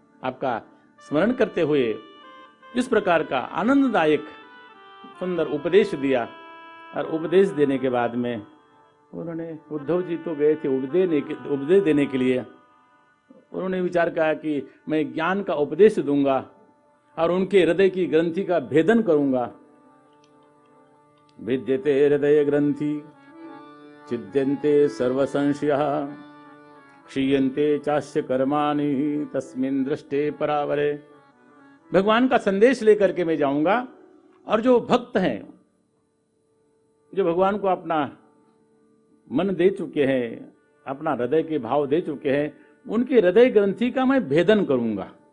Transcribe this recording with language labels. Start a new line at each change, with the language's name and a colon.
Hindi: आपका स्मरण करते हुए इस प्रकार का आनंददायक सुंदर उपदेश दिया। और उपदेश देने के बाद में उन्होंने, उद्धव जी तो गए थे उपदेश देने के लिए, उन्होंने विचार किया कि मैं ज्ञान का उपदेश दूंगा और उनके हृदय की ग्रंथि का भेदन करूंगा।
Sanskrit: भिद्यते हृदय ग्रंथि छिद्यन्ते सर्व संशयः क्षीयन्ते चास्य कर्माणि तस्मिन् दृष्टे परावरे।
Hindi: भगवान का संदेश लेकर के मैं जाऊंगा और जो भक्त हैं, जो भगवान को अपना मन दे चुके हैं, अपना हृदय के भाव दे चुके हैं, उनके हृदय ग्रंथि का मैं भेदन करूंगा।